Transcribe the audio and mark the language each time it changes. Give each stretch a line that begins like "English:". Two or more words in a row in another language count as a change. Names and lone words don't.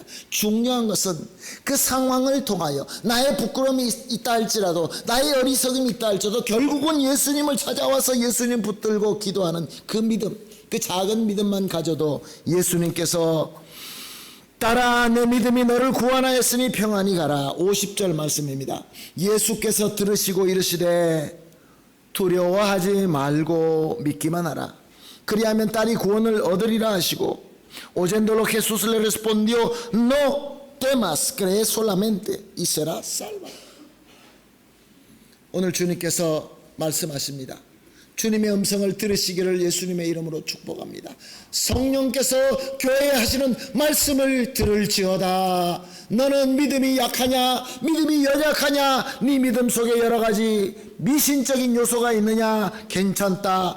Korean: 중요한 것은 그 상황을 통하여 나의 부끄러움이 있다 할지라도, 나의 어리석음이 있다 할지라도 결국은 예수님을 찾아와서 예수님 붙들고 기도하는 그 믿음, 그 작은 믿음만 가져도 예수님께서 딸아 내 믿음이 너를 구원하였으니 평안히 가라. 50절 말씀입니다. 예수께서 들으시고 이르시되 두려워하지 말고 믿기만 하라. 그리하면 딸이 구원을 얻으리라 하시고,
Spanish: oyéndolo Jesús le respondió, no temas, cree solamente y serás salva.
Korean: 오늘 주님께서 말씀하십니다. 주님의 음성을 들으시기를 예수님의 이름으로 축복합니다. 성령께서 교회에 하시는 말씀을 들을지어다. 너는 믿음이 약하냐, 믿음이 연약하냐, 네 믿음 속에 여러 가지 미신적인 요소가 있느냐, 괜찮다.